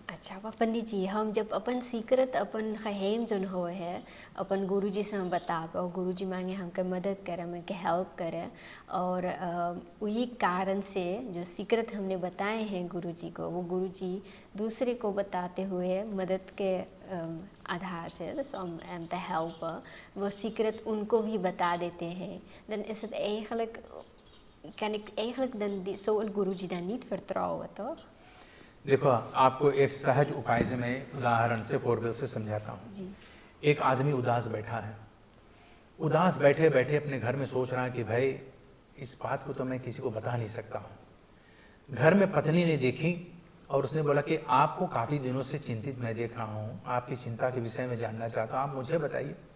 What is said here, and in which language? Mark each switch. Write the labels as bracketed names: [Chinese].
[Hindi] अच्छा पंडित जी, हम जब अपन सीक्रत अपन खहेम जोन हो है अपन गुरु जी से हम बताब और गुरु जी मांगे हमके मदद करे, हमके हेल्प करे, और वही कारण से जो सीक्रत हमने बताए हैं गुरु जी को, वो गुरु जी दूसरे को बताते हुए मदद के आधार से [English] and the help [Hindi] वो सीक्रत उनको भी बता देते हैं। [Dutch] Dan is het eigenlijk, kan ik eigenlijk dan zo een guruji dan niet vertrouwen, toch? [Hindi] देखो, आपको एक सहज उपाय से मैं उदाहरण से, फोरबिल से समझाता हूँ। एक आदमी उदास बैठा है, उदास बैठे बैठे अपने घर में सोच रहा है कि भाई इस बात को तो मैं किसी को बता नहीं सकता हूँ। घर में पत्नी ने देखी और उसने बोला कि आपको काफ़ी दिनों से चिंतित मैं देख रहा हूँ, आपकी चिंता के विषय में जानना चाहता हूँ, आप मुझे बताइए।